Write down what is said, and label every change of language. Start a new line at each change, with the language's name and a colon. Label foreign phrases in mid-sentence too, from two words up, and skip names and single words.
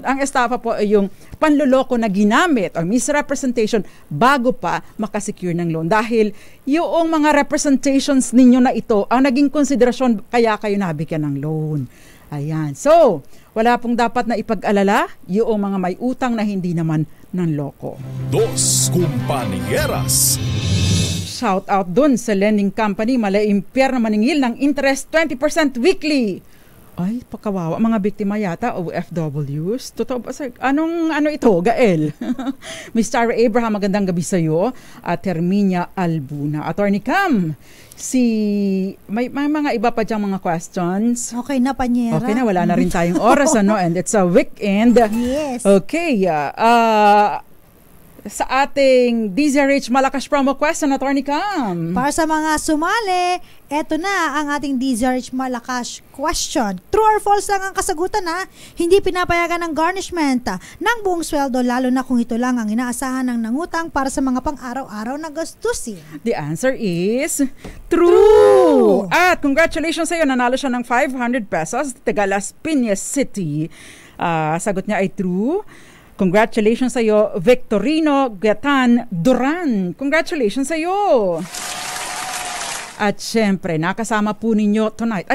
Filipino: Ang estafa po ay yung panloloko na ginamit o misrepresentation bago pa makasecure ng loan. Dahil yung mga representations ninyo na ito ang naging konsiderasyon kaya kayo nabigyan ng loan. Ayan. So, wala pong dapat na ipag-alala yung mga may utang na hindi naman ng loko. Dos Compañeras.
English: Shout out
Filipino: dun sa lending company, malaimpyar na maningil ng
English: interest 20% weekly.
Filipino: Ay, pakawawa. Mga biktima yata, OFWs. Totoo ba? Ano ito, Gael? Miss Tara Abraham, magandang gabi sa iyo. At Herminia Albuna. Attorney Cam, may mga iba pa diyang mga questions. Okay na, Panyera. Okay na, wala na rin tayong oras,
English: and it's a weekend. Yes.
Filipino: Okay, sa ating DZRH Malakas
English: promo question,
Filipino: Attorney Cam. Para sa mga sumali, eto na ang ating DZRH Malakas question.
English: True or false
Filipino: lang ang kasagutan, ha? Hindi pinapayagan ng garnishment ng buong sweldo, lalo na kung ito lang ang inaasahan ng nangutang para sa mga pang-araw-araw na gastusin.
English: The answer is true!
Filipino: At congratulations sa iyo, nanalo siya ng 500 pesos, taga Las Piñas City. Sagot niya ay true. Congratulations sa iyo, Victorino Gatan Duran. Congratulations sa iyo. At syempre, nakasama po ninyo tonight.